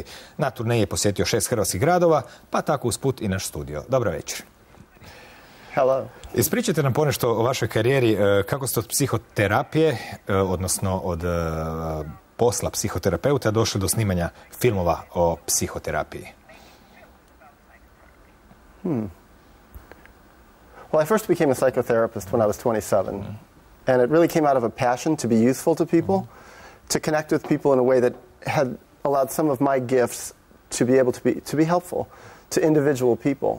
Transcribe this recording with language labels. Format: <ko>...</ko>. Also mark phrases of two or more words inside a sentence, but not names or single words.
<hr>Na turneji je posjetio 6 hrvatskih gradova, pa tako usput i naš studio. Dobro večer.</hr> <en>Hello.</en> <hr>Ispričajte nam ponešto o vašoj karijeri, kako ste od psihoterapije, odnosno od posla psihoterapeuta, došli do snimanja filmova o psihoterapiji?</hr> <en>Well, I first became a psychotherapist when I was 27. And it really came out of a passion to be useful to people, to connect with people in a way that had allowed some of my gifts to be able to be helpful to individual people.</en>